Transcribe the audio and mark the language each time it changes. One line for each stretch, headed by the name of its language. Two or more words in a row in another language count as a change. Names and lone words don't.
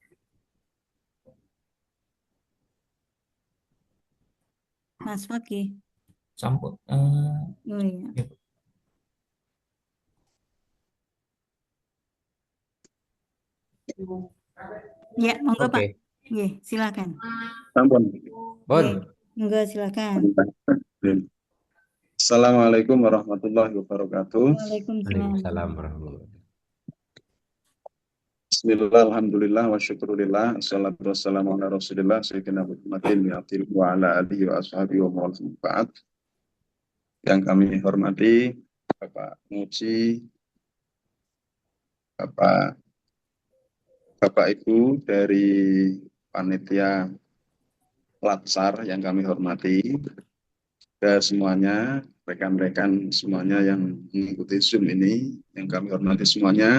Indonesian: Mas Fakih. sambut. Oh iya. Ya, Bu.
Javanese: Ya, monggo Pak.
Indonesian: Oke. Nggih, silakan.
Javanese: Sampun. Nggih, Bon. monggo silakan.
Arabic: السلام عليكم ورحمة الله وبركاته. Waalaikumsalam. وعليكم السلام ورحمة الله وبركاته. بسم الله، الحمد لله، والشكر لله، الصلاة والسلام على رسول الله، سيدنا محمد، وعلى آله وأصحابه ومن والاه.
Indonesian: Yang kami hormati, Bapak Muji, Bapak Ibu dari panitia Latsar yang kami hormati, dan semuanya, rekan-rekan semuanya yang mengikuti Zoom ini, yang kami hormati semuanya.